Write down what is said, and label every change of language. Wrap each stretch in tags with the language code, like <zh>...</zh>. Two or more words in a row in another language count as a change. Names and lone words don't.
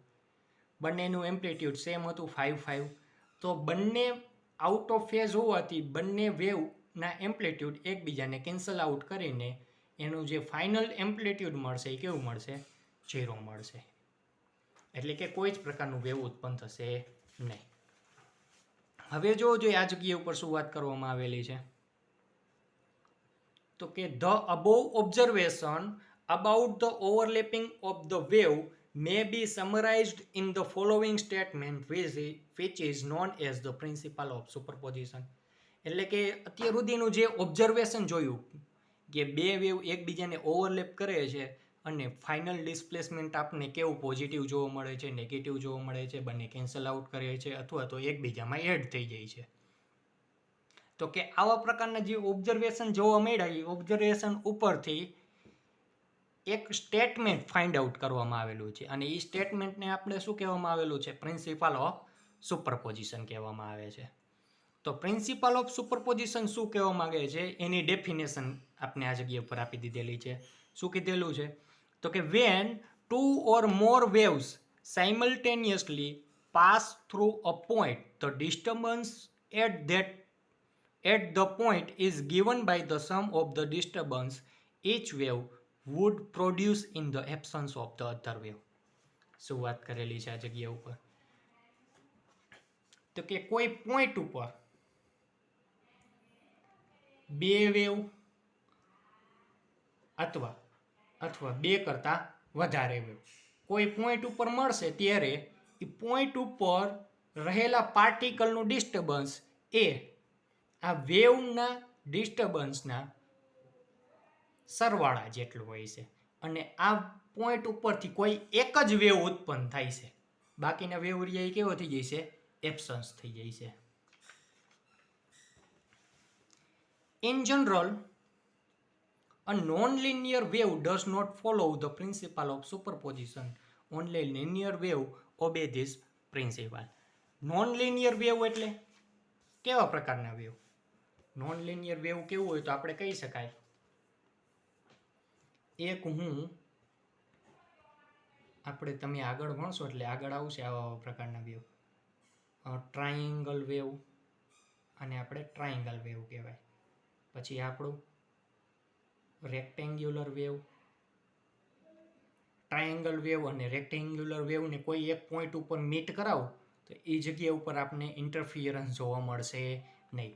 <gu>બંનેનું</gu> <en>amplitude same</en> <gu>હતું 5 તો બંને</gu> <en>out of phase</en> <gu>હોવાથી બંને વેવના એમ્પ્લિટ્યૂડ એકબીજાને</gu> <en>cancel out</en> <gu>કરીને એનું જે</gu> <en>final amplitude</en> <gu>મળશે એ કેવું મળશે, 0 મળશે. એટલે કે કોઈ જ પ્રકારનું વેવ ઉત્પન્ન થશે નહીં. હવે જો આ જગ્યા ઉપર શું વાત કરવામાં આવેલી છે તો કે</gu> <en>the above observation about the overlapping of the wave may be summarized in the following statement which is known as the principle of superposition.</en> <gu>એટલે કે અત્યાર સુધીનું જે ઓબ્ઝર્વેશન જોયું કે બે વેવ એકબીજાને ઓવરલેપ કરે છે અને</gu> <en>final displacement</en> <gu>આપણને કેવું પોઝિટિવ જોવા મળે છે, નેગેટિવ જોવા મળે છે, બંને</gu> <en>cancel out</en> <gu>કરે છે અથવા તો એકબીજામાં એડ થઈ જાય છે. તો કે આવા પ્રકારના જે ઓબ્ઝર્વેશન જોવા મળ્યા એ ઓબ્ઝર્વેશન ઉપરથી એક સ્ટેટમેન્ટ</gu> <en>find out</en> <gu>કરવામાં આવેલું છે અને એ સ્ટેટમેન્ટને આપણે શું કહેવામાં આવેલું છે,</gu> <en>principle of superposition</en> <gu>કહેવામાં આવે છે. તો</gu> <en>principle of superposition</en> <gu>શું કહેવા માંગે છે એની ડેફિનેશન આપણે આ જગ્યા ઉપર આપી દીધેલી છે. શું કીધેલું છે તો કે</gu> <en>વેન 2 or more waves simultaneously pass through a point, the disturbance at the point is given by the sum of the disturbance each wave would produce in the absence of the other wave.</en> <gu>શું વાત કરેલી છે આ જગ્યા ઉપર તો કે કોઈ પોઈન્ટ ઉપર બે વેવ અથવા બે કરતા વધારે વેવ કોઈ પોઈન્ટ ઉપર મળશે ત્યારે એ પોઈન્ટ ઉપર રહેલા પાર્ટિકલનું ડિસ્ટર્બન્સ એ આ વેવના ડિસ્ટર્બન્સના સરવાળા જેટલું હોય છે અને આ પોઈન્ટ ઉપરથી કોઈ એક જ વેવ ઉત્પન્ન થાય છે, બાકીના વેવ એ કેવો થઈ જાય છે, એબ્સન્સ થઈ જાય છે.</gu> <en>In general, a non-linear wave does not follow the principle of superposition. Only linear wave obey this principle. Non-linear wave</en> <gu>એટલે કેવા પ્રકારના વેવ?</gu> <en>Non-linear wave</en> <gu>કેવું હોય તો આપણે કહી શકાય એક આપણે તમે આગળ ભણશો એટલે આગળ આવશે આવા પ્રકારના વેવ,</gu> <en>triangle wave</en> <gu>અને આપણે</gu> <en>triangle wave</en> <gu>કહેવાય. પછી આપણું</gu> <en>rectangular wave, triangle wave</en> <gu>અને રેક્ટેન્ગ્યુલર વેવને કોઈ એક પોઈન્ટ ઉપર મીટ કરાવો તો એ જગ્યા ઉપર આપણને ઇન્ટરફિયરન્સ જોવા મળશે નહીં.</gu>